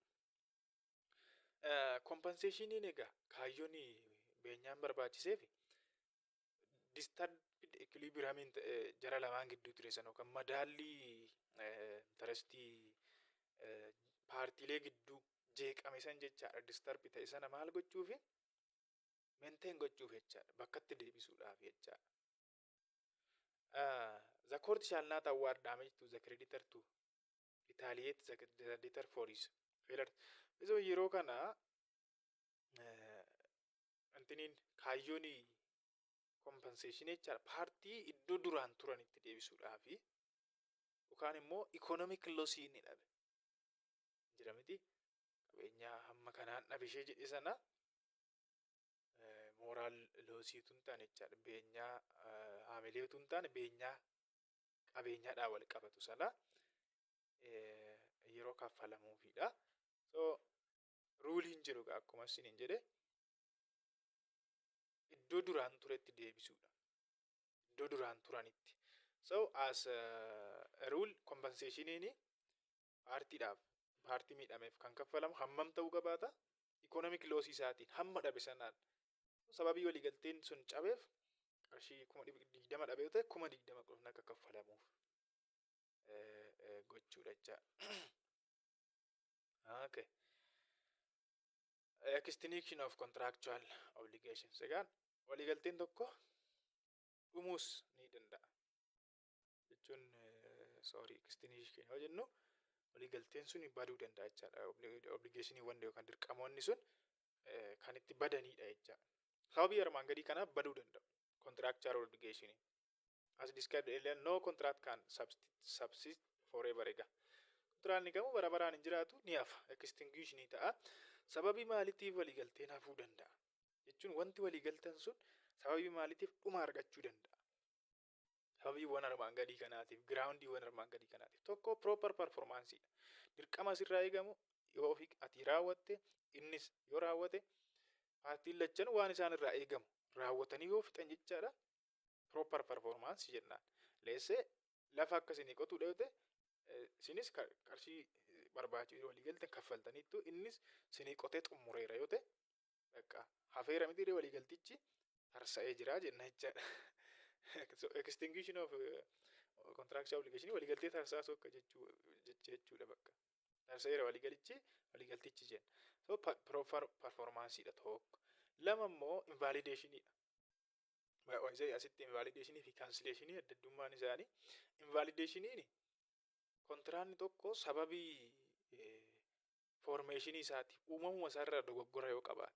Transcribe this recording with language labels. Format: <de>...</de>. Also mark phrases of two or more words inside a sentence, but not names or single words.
<om>Compensationiin egaa kaayyoon beenyaan barbaachiseef</om> <en>disturbed equilibrium</en> <om>jara lamaan gidduu ture sana yookaan madaallii interestii paartiilee gidduu jeeqame san jechaadha. Disturb ta'e sana maal gochuufi maintain gochuuf jechaadha. Bakkatti deebisuudhaaf jechaadha.</om> <en>The court shall not award damage to the creditor to retaliate the debtor for his failure.</en> <om>So yeroo kana antiniin kaayyoon compensation jechaadha. Paartii iddoo duraan turanitti deebisuudhaafi yookaan immoo</om> <en>economic loss</en> <om>ni dhabe. Jira miti qabeenyaa hamma kanaan dhabishee jedhe sana moral lossiitu hin taane jechaadha. Beenyaa haamileetu hin taane beenyaa qabeenyaadhaan wal qabatu sana yeroo kaffalamuufidha. So ruuliin jiru akkuma isiniin jedhe iddoo duraan turetti deebisuudha. Iddoo duraan turanitti.</om> <en>So as a rule</en> <om>compensationiin paartiidhaaf paartii miidhameef kan kaffalamu hammam ta'uu qabaata?</om> <en>Economic loss</en> <om>isaatiin hamma dhabe sanaan. Sababii waliigalteen sun cabeef qarshii 20,000 dhabe yoo ta'e 20,000 qofni akka kaffalamuuf gochuudha jecha. Okay.</om> <en>Extinction of contractual obligations.</en> <om>Egaan waliigalteen tokko dhumuus ni danda'a. Jechuun extinction yoo jennu waliigalteen sun baduu danda'a jechaadha. Obligationii yookaan dirqamoonni sun kan itti badanidha jechaadha. Sababii armaan gadii kanaaf baduu danda'u.</om> <en>Contractual obligation. As described earlier, no contract can subsist forever.</en> <om>Kontiraatni kamuu bara baraan hin jiraatu, ni hafa. Extinction ta'a. Sababii maaliitiif waliigalteen hafuu danda'a? Jechuun wanti waliigaltan sun sababii maaliitiif dhuma argachuu danda'a? Sababiiwwan armaan gadii kanaatiif, giraawundiiwwan armaan gadii kanaatiif. Tokko</om> <en>proper performanceidha.</en> <om>Dirqama sirraa eegamu yoo ati raawwatte, innis yoo raawwate, paartiin lachan waan isaan irraa eegamu raawwatanii yoo fixan jechaadha.</om> <en>Proper performance</en> <om>jennaan. Leessee lafa akkasiin qotuudha yoo ta'e, isinis qarshii barbaachisu waliigalteen kaffaltaniittu, innis sinii qotee xumureera yoo ta'e, bakka hafeera miti waliigaltichi tarsa'ee jira jenna jechaadha.</om> <en>So extinction of contractual obligation</en> <om>waliigaltee tarsaasuu akka jechuudha bakka. Tarsa'eera waliigaltichi jenna. So</om> <en>proper performanceidha</en> <om>tokko. Lama immoo invalidationidha. Asitti invalidationii fi cancellationii adda addummaan isaanii. Invalidationiin kontiraanni tokko sababii formeeshinii isaatiif uumamuma isaarraa dogoggora yoo qabaate.</om>